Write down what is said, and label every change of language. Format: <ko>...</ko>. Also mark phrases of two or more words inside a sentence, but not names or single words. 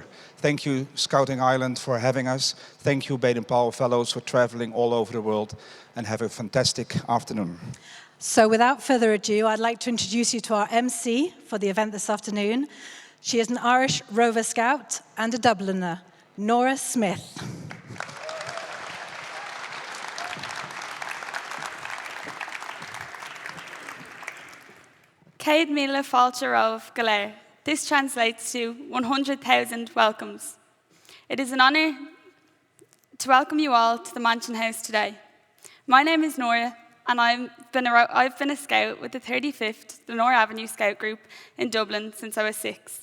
<en>Thank you, Scouting Ireland, for having us. Thank you, Baden-Powell Fellows, for traveling all over the world, and have a fantastic afternoon. So without further ado, I'd like to introduce you to our MC for the event this afternoon. She is an Irish Rover Scout and a Dubliner, Nora Smith.</en> <ga>Céad míle fáilte romh go léir.</ga> <en>This translates to 100,000 welcomes. It is an honour to welcome you all to the Mansion House today. My name is Nora, and I've been a scout with the 35th Lenore Avenue Scout Group in Dublin since I was 6.</en>